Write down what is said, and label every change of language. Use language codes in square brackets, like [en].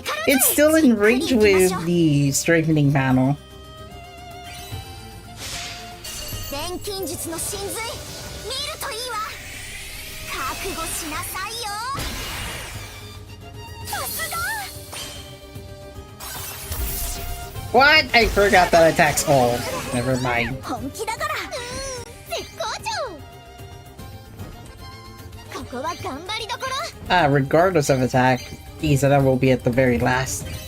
[en] It's still in range with the strengthening panel. [ja] 錬金術の神髄見るといいわ覚悟しなさいよさすが [en] What? I forgot that attacks all. Never mind. [ja] 本気だから絶好調ここは頑張りどころ [en] Regardless of attack, Izana will be at the very last.